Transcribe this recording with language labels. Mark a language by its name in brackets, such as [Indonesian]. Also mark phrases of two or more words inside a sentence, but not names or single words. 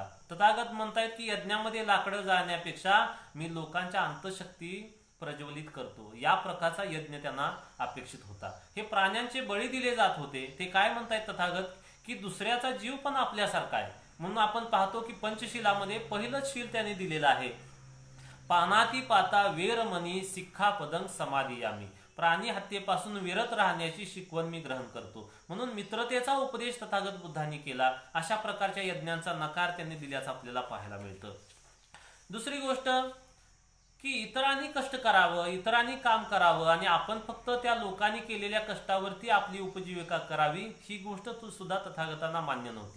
[Marathi] तथागत म्हणतायत की यज्ञामध्ये लाकडं जाळण्यापेक्षा मी लोकांच्या अंतःशक्ती प्रज्वलित करतो, या प्रकारचा यज्ञ त्यांना अपेक्षित होता. हे प्राण्यांचे बळी दिले जात होते. ते काय म्हणतायत तथागत की दुसऱ्याचा जीव पण आपल्यासारखा आहे. म्हणून आपण पाहतो की पंचशिलामध्ये पहिलंच शील त्यांनी दिलेलं आहे, [Pali] पानाती पाता वेरमणी सिक्खापदं समादियामी. [Marathi] प्राणी हत्येपासून विरत राहण्याची शिकवण मी ग्रहण करतो. म्हणून मित्रतेचा उपदेश तथागत बुद्धांनी केला. अशा प्रकारच्या यज्ञांचा नकार त्यांनी दिल्याचं आपल्याला पाहायला मिळतं. दुसरी गोष्ट की इतरांनी कष्ट करावं, इतरांनी काम करावं आणि आपण फक्त त्या लोकांनी केलेल्या कष्टावरती आपली उपजीविका करावी, ही गोष्ट सुद्धा तथागतांना मान्य नव्हती.